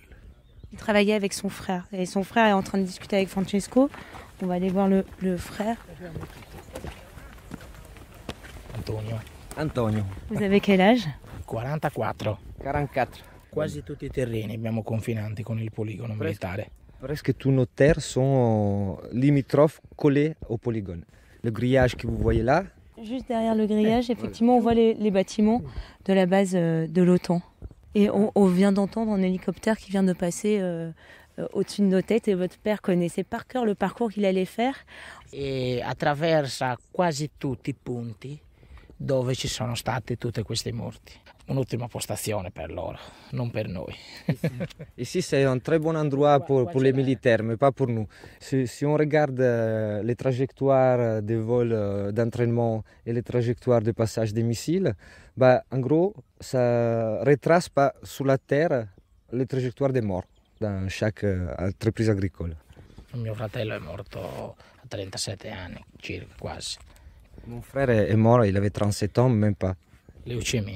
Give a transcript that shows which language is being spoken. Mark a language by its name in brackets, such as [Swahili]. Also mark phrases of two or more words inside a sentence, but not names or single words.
[French] Il travaillait avec son frère. Et son frère est en train de discuter avec Francesco. On va aller voir le frère. Antonio. Vous avez quel âge? 44. 44. [Italian] Quasi tutti i terreni abbiamo confinanti con il poligono militare. [French] Presque tous nos terres sont limitrophes collées au polygone. Le grillage que vous voyez là. Juste derrière le grillage, effectivement, on voit les bâtiments de la base de l'OTAN. Et on vient d'entendre un hélicoptère qui vient de passer au-dessus de nos têtes. Et votre père connaissait par cœur le parcours qu'il allait faire. [Italian] E attraversa quasi tutti i punti dove ci sono stati tutti questi morti. Un'ultima postazione per loro, non per noi. [French] Ici, c'est un très bon endroit pour les militaires, mais pas pour nous. Si on regarde les trajectoires des vols d'entraînement et les trajectoires de passage des missiles, bah, en gros, ça retrace pas sur la terre les trajectoires des morts dans chaque entreprise agricole. [Italian] Mio fratello è morto a 37 anni, circa, quasi. [French] Mon frère est mort, il avait 37 ans, même pas. [Italian] Leucemia.